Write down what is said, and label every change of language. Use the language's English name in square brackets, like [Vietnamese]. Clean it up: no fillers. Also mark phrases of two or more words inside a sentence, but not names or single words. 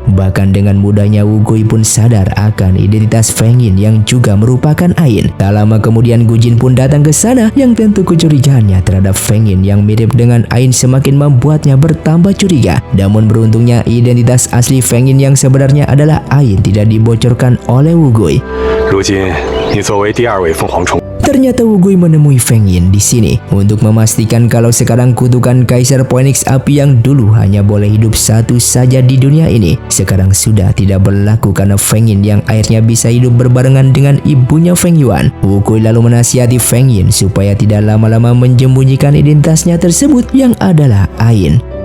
[Indonesian] Bahkan dengan mudahnya Wu Gui pun sadar akan identitas Feng Yin yang juga merupakan Ayin. Tak lama kemudian Gu Jin pun datang ke sana yang tentu kecurigaannya terhadap Feng Yin yang mirip dengan Ayin semakin membuatnya bertambah curiga. Namun beruntungnya identitas asli Feng Yin yang sebenarnya adalah Ayin tidak dibocorkan oleh Wu Gui. [Chinese] 如今，你作为第2位凤凰虫。 [Indonesian] Ternyata Wu Gui menemui Feng Yin di sini untuk memastikan kalau sekarang kutukan Kaisar Phoenix Api yang dulu hanya boleh hidup satu saja di dunia ini sekarang sudah tidak berlaku karena Feng Yin yang akhirnya bisa hidup berbarengan dengan ibunya Feng Yuan. Wu Gui lalu menasihati Feng Yin supaya tidak lama-lama menyembunyikan identitasnya tersebut yang adalah Ayin.